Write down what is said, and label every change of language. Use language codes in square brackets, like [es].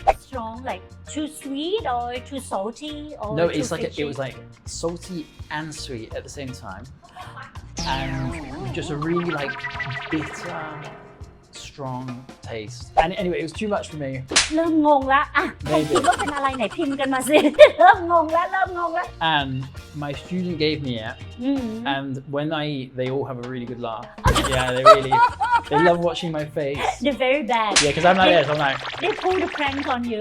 [en] Strong, like too sweet or too salty or No, too it's like fishy? it was like salty and sweet at the same time, and just a really like bitter, strong taste. And anyway, it was too much for me. [th] เริ่มงงละอ่ะใคร [en] Maybe. [th] คิดว่าเป็นอะไรไหนพิมพ์กันมาสิ เริ่มงงแล้ว [en] And my student gave me it, and when I eat, they all have a really good laugh. Yeah, they love watching my face. They're very bad Yeah, because I'm like this. I'm like, They pull the prank on you